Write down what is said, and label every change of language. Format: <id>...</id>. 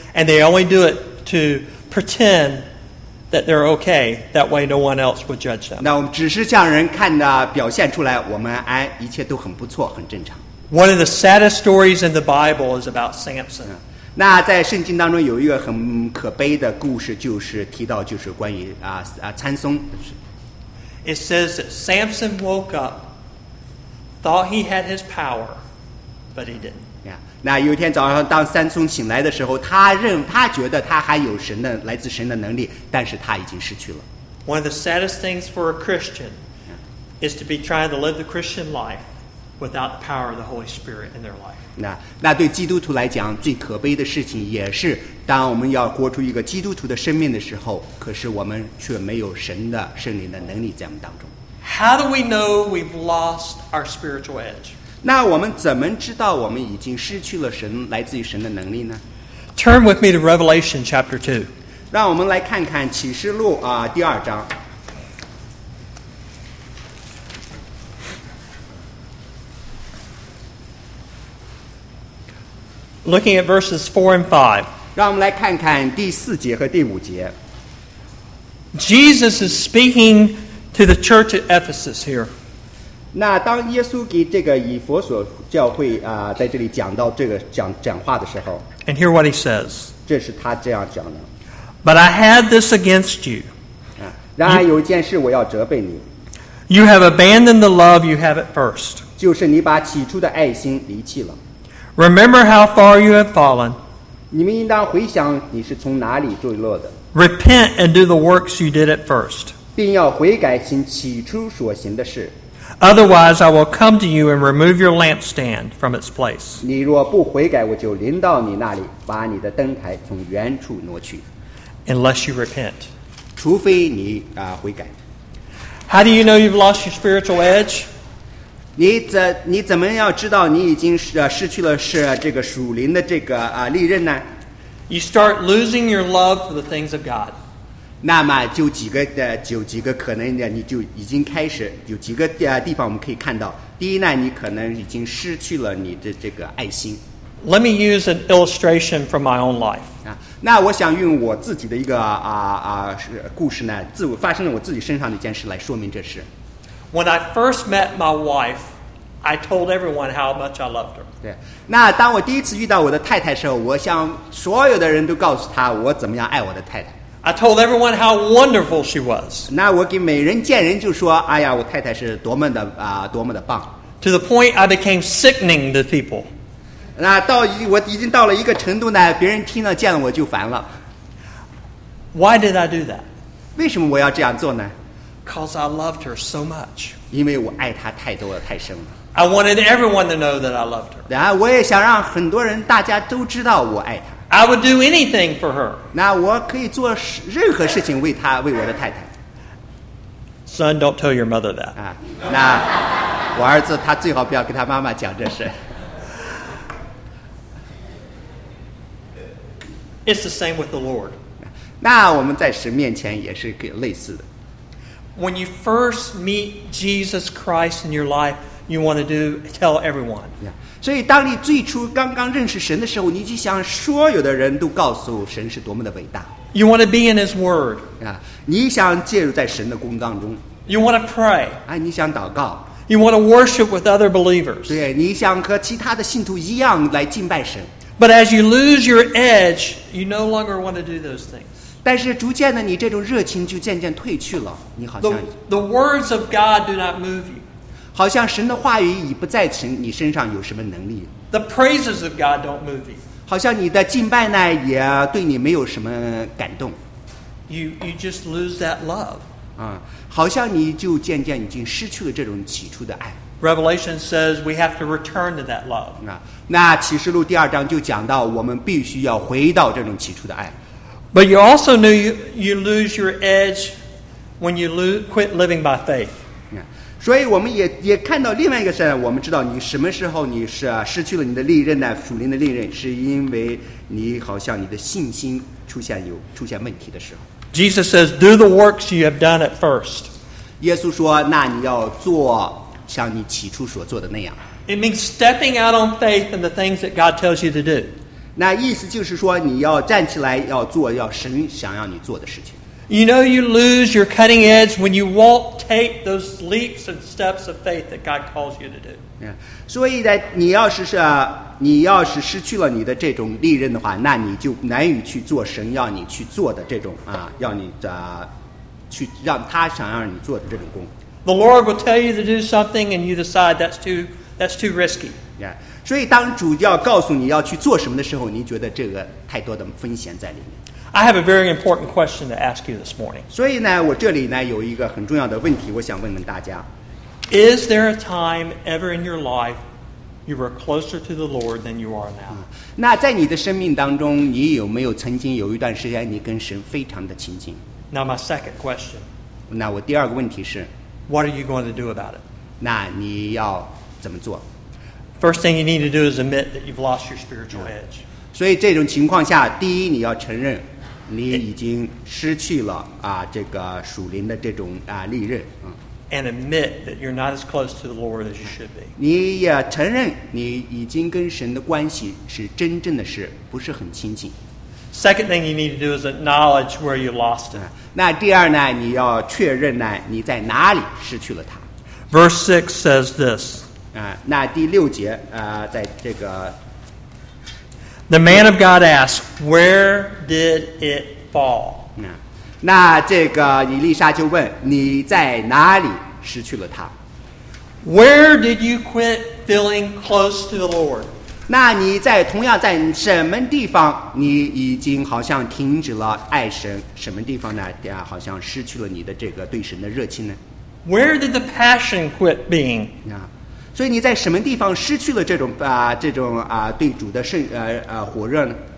<en>And they only do it to pretend that they're okay. That way, no one else would judge them.</en> <zh>那我们只是向人看的表现出来，我们一切都很不错，很正常。</zh> <en>One of the saddest stories in the Bible is about Samson.</en> <zh>那在圣经当中有一个很可悲的故事，就是提到就是关于参松。</zh> <en>It says that Samson woke up, thought he had his power, but he didn't.</en> <zh>那有一天早上，当三聪醒来的时候，他觉得他还有神的来自神的能力，但是他已经失去了。</zh> <en>One of the saddest things for a Christian is to be trying to live the Christian life without the power of the Holy Spirit in their life.</en> <zh>那对基督徒来讲，最可悲的事情也是，当我们要活出一个基督徒的生命的时候，可是我们却没有神的圣灵的能力在我们当中。</zh> <en>How do we know we've lost our spiritual edge?</en> <zh>那我们怎么知道我们已经失去了神来自于神的能力呢</zh> <en>？Turn with me to Revelation chapter 2.</en> <zh>让我们来看看启示录第二章。</zh> <en>Looking at verses 4 and 5.</en> <zh>让我们来看看第四节和第五节。</zh> <en>Jesus is speaking to the church at Ephesus here.</en> <zh>那当耶稣给这个以弗所教会在这里讲到这个讲话的时候。</zh> <en>And hear what he says.</en> <zh>这是他这样讲的。</zh> <en>But I had this against you.</en> <zh>然而有一件事我要责备你。</zh> <en>You have abandoned the love you have at first.</en> <zh>就是你把起初的爱心离弃了。</zh> <en>Remember how far you have fallen.</en> <zh>你们应当回想你是从哪里坠落的。</zh> <en>Repent and do the works you did at first.</en> <zh>并要悔改行起初所行的事。</zh> <en>Otherwise, I will come to you and remove your lampstand from its place.</en> <zh>你若不悔改，我就临到你那里，把你的灯台从原处挪去。</zh> <en>Unless you repent.</en> <zh>除非你悔改。</zh> <en>How do you know you've lost your spiritual edge?</en> <zh>你怎么要知道你已经失去了是这个属灵的这个利刃呢？</zh> <en>You start losing your love for the things of God.</en> <zh>那么就几个可能你就已经开始有几个地方我们可以看到。第一呢，你可能已经失去了你的这个爱心。</zh> <en>Let me use an illustration from my own life.</en> <zh>那我想用我自己的一个故事呢，发生在我自己身上的一件事来说明这事。</zh> <en>When I first met my wife, I told everyone how much I loved her.</en> <zh>对，那当我第一次遇到我的太太的时候，我向所有的人都告诉她我怎么样爱我的太太。</zh> <en>I told everyone how wonderful she was.</en> <zh>那我给每人见人就说，哎呀，我太太是多么的多么的棒。</zh> <en>To the point I became sickening to people.</en> <zh>那我已经到了一个程度呢，别人听了见了我就烦了。</zh> <en>Why did I do that?</en> <zh>为什么我要这样做呢？</zh> <en>Because I loved her so much.</en> <zh>因为我爱她太多了，太深了。</zh> <en>I wanted everyone to know that I loved her.</en> <zh>然后我也想让很多人，大家都知道我爱她。</zh> <en>I would do anything for her.</en> <zh>那我可以做任何事情为她，为我的太太。</zh> <en>Son, don't tell your mother that.</en> <zh>那我儿子他最好不要跟他妈妈讲这事。</zh> <en>It's the same with the Lord.</en> <zh>那我们在神面前也是类似的。</zh> <en>When you first meet Jesus Christ in your life, you want to tell everyone. Yeah.</en> <zh>所以当你最初刚刚认识神的时候，你就想所有的人都告诉神是多么的伟大。</zh> <en>You want to be in His Word. Yeah.</en> <zh>你想介入在神的工当中。</zh> <en>You want to pray.</en> <zh>你想祷告。</zh> <en>You want to worship with other believers.</en> <zh>对，你想和其他的信徒一样来敬拜神。</zh> <en>But as you lose your edge, you no longer want to do those things.</en> <zh>但是逐渐的，你这种热情就渐渐退去了。你好像</zh> <en>the words of God do not move you.</en> <zh>好像神的话语已不在你身上有什么能力。</zh> <en>The praises of God don't move you.</en> <zh>好像你的敬拜呢，也对你没有什么感动。</zh> <en>You just lose that love.</en> <zh>好像你就渐渐已经失去了这种起初的爱。</zh> <en>Revelation says we have to return to that love.</en> <zh>那启示录第二章就讲到，我们必须要回到这种起初的爱。</zh> <en>But you also knew you lose your edge when you quit living by faith. Yeah.</en> <zh>所以我们也看到另外一个事，我们知道你什么时候你是失去了你的利刃呢？属灵的利刃，是因为你好像你的信心出现问题的时候。</zh> <en>Jesus says, "Do the works you have done at first."</en> <zh>耶稣说，那你要做像你起初所做的那样。</zh> <en>It means stepping out on faith in the things that God tells you to do.</en> <zh>那意思就是说，你要站起来，要做要神想要你做的事情。</zh> <en>You know you lose your cutting edge when you won't take those leaps and steps of faith that God calls you to do. Yeah.</en> <zh>所以呢，你要是失去了你的这种利刃的话，那你就难以去做神要你去做的这种要你去让他想让你做的这种工。</zh> <en>The Lord will tell you to do something, and you decide that's too risky. Yeah.</en> <zh>所以当主要告诉你要去做什么的时候，你觉得这个太多的风险在里面。</zh> <en>I have a very important question to ask you this morning.</en> <zh>所以呢，我这里呢有一个很重要的问题，我想问问大家。</zh> <en>Is there a time ever in your life you were closer to the Lord than you are now?</en> <zh>那在你的生命当中，你有没有曾经有一段时间你跟神非常的亲近？</zh> <en>Now my second question.</en> <zh>那我第二个问题是。</zh> <en>What are you going to do about it?</en> <zh>那你要怎么做？</zh> <en>First thing you need to do is admit that you've lost your spiritual edge.</en> <zh>所以这种情况下，第一你要承认你已经失去了这个属灵的这种利刃。</zh> <en>and admit that you're not as close to the Lord as you should be.</en> <zh>你也承认你已经跟神的关系是真正的是不是很亲近。</zh> <en>Second thing you need to do is acknowledge where you lost him.</en> <zh>那第二呢，你要确认呢，你在哪里失去了他。</zh> <en>Verse 6 says this.</en> <zh>那第六节，在这个。</zh> <en>The man of God asked, where did it fall?</en> <zh>那这个以利沙就问，你在哪里失去了他。</zh> <en>Where did you quit feeling close to the Lord?</en> <zh>那你在同样在什么地方你已经好像停止了爱神，什么地方呢，好像失去了你的这个对神的热情呢。</zh> <en>Where did the passion quit being?</en> <zh>所以你在什么地方失去了这种这种对主的火热呢。</zh>